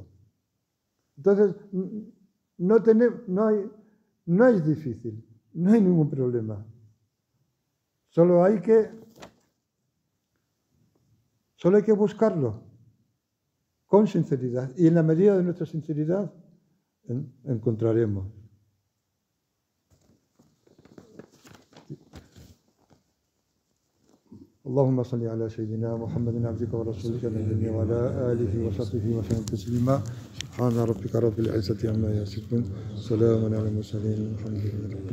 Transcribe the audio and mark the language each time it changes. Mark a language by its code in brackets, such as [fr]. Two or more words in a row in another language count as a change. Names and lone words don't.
[es] Entonces, no es difícil, no hay ningún problema. Solo hay que buscarlo con sinceridad. Y en la medida de nuestra sinceridad encontraremos. [ar] اللهم صل على سيدنا محمد عبدك ورسولك النبي وعلى آله وصحبه وسلم تسليما. سبحان ربك رب العزة عما يصفون، سلام على المرسلين، الحمد لله.